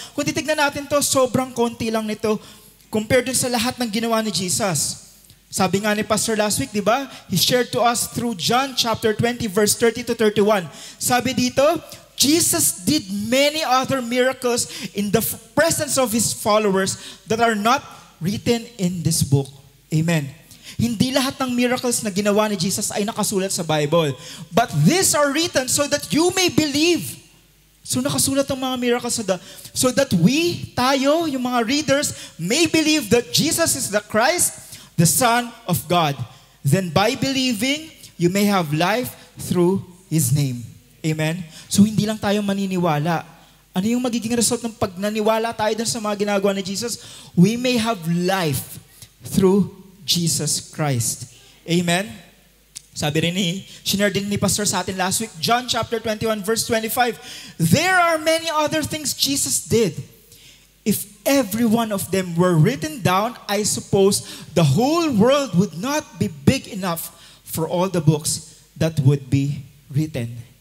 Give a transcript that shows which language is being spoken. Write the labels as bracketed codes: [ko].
[tl] Kung titignan natin to, sobrang konti lang nito compared dun sa lahat ng ginawa ni Jesus. Sabi nga ni Pastor last week, di ba? [en] He shared to us through John chapter 20 verse 30 to 31. [tl] Sabi dito, [en] Jesus did many other miracles in the presence of His followers that are not written in this book. Amen. [tl] Hindi lahat ng miracles na ginawa ni Jesus ay nakasulat sa Bible. [en] But these are written so that you may believe. [tl] So nakasulat ang mga miracles [en] so that tayo, yung mga readers, may believe that Jesus is the Christ, the Son of God. Then by believing, you may have life through His name. [tl] Amen? So hindi lang tayo maniniwala. Ano yung magiging result ng pag naniwala tayo dun sa mga ginagawa ni Jesus? [en] We may have life through Jesus Christ. Amen? [tl] Sabi rin shinare din ni Pastor sa atin [en] last week, John chapter 21 verse 25, there are many other things Jesus did. If every one of them were written down, I suppose the whole world would not be big enough for all the books that would be written.